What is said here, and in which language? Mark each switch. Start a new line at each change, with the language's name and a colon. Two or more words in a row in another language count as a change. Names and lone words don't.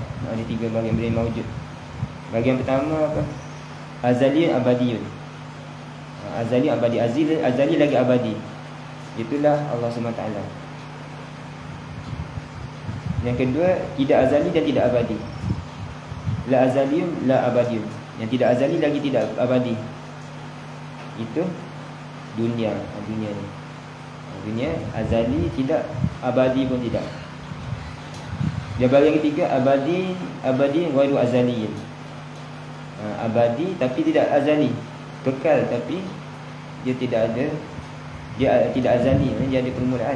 Malay: Ada 3 bahagian bila maujud. Bahagian pertama apa?
Arabic: أزلي، أبدي.
Malay: Azali, abadi. Azali lagi abadi. Itulah Allah SWT. Yang kedua, tidak azali dan tidak abadi.
Arabic: لا أزلي، لا أبدي.
Malay: Yang tidak azali lagi tidak abadi. Itu dunia. Dunia ni, dunia azali tidak, abadi pun tidak. Dia bahagian ketiga,
Arabic: أبدي غير أزلي.
Malay: Abadi tapi tidak azali, kekal tapi dia tidak ada, dia tidak azali, dia ada permulaan.